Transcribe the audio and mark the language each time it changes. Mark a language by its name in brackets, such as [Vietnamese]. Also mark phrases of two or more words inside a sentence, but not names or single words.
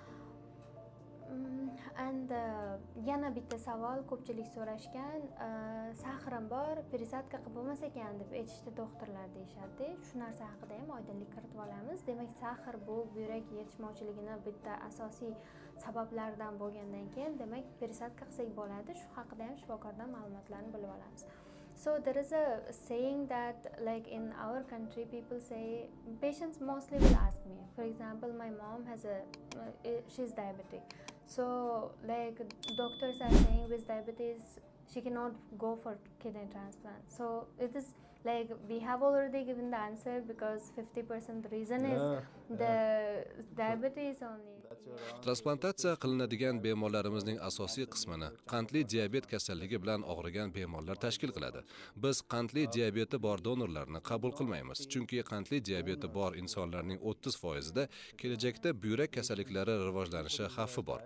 [Uzbek] And yana bitta savol ko'pchilik so'rashgan, sahrim bor, peresadka qilib bo'lmas ekan deb aytishdi doktorlar, deyishadi. Shu narsa haqida ham oydinlik kiritib olamiz. Demak, sahr bu buyrak yetishmovchiligini bitta asosiy sabablaridan bo'lgandan keyin, demak, peresadka qilsak bo'ladi. Shu haqida ham shifokordan ma'lumotlarni bilib olamiz. [English] So there is a saying that like in our country people say, patients mostly will ask me, for example, my mom has she's diabetic. So like doctors are saying with diabetes she cannot go for kidney transplant. So it is like we have already given the answer, because 50% reason is the diabetes only. [Uzbek] Transplantatsiya qilinadigan bemorlarimizning asosiy qismini qandli diabet kasalligi bilan og'rigan bemorlar tashkil qiladi. Biz qandli diabeti bor donorlarni qabul qilmaymiz, chunki qandli diabeti bor insonlarning 30%da kelajakda buyrak kasalliklari rivojlanishi xavfi bor.